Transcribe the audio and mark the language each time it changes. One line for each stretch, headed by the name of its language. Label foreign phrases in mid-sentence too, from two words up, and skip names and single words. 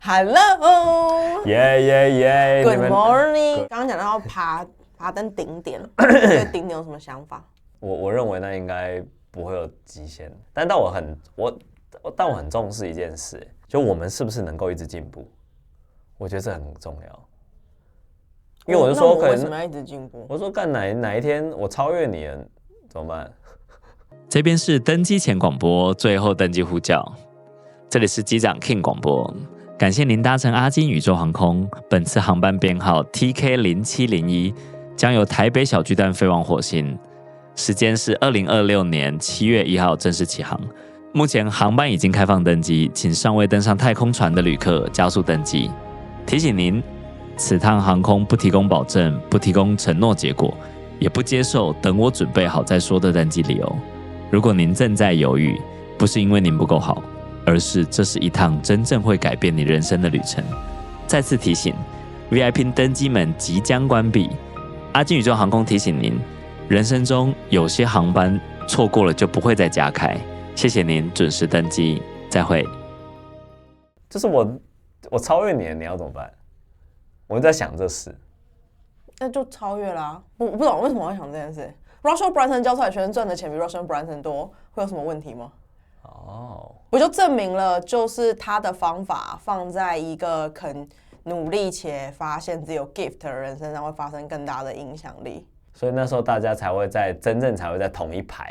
English: Hello， Good morning。
Chinese: 剛剛講到要爬登頂點，對頂點有什麼想法？我認為那應該不會有極限，但我很重視一件事，就我們是不是能夠一直進步？我覺得這很重要。因為我就說，可能為什麼要一直進步？我說幹哪一天我超越你了，怎麼辦？這邊是登機前廣播，最後登機呼叫。這裡是機長 King 廣播。感謝您搭乘阿金宇宙航空，本次航班編號 TK0701，將由台北小巨蛋飛往火星，時間是2026年7月1號正式起航。目前航班已經開放登機，請尚未登上太空船的旅客加速登機。提醒您，此趟航空不提供保證，不提供承諾結果，也不接受等我準備好再說的登機理由。如果您正在猶豫，不是因為您不夠好，而是這是一趟真正會改變你人生的旅程。再次提醒 ，VIP 登機門即將關閉。阿金宇宙航空提醒您，人生中有些航班錯過了就不會再加開。謝謝您準時登機，再會。就是我超越你了，你要怎麼辦？我在想這事，那就超越啦、啊。不懂為什麼我要想這件事。Russell Brunson 教出來學生賺的錢比 Russell Brunson 多，會有什麼問題嗎？哦，我就證明了，就是他的方法放在一個肯努力且發現自己有 gift 的人身上，會發生更大的影響力。所以那時候大家才會真正在同一排。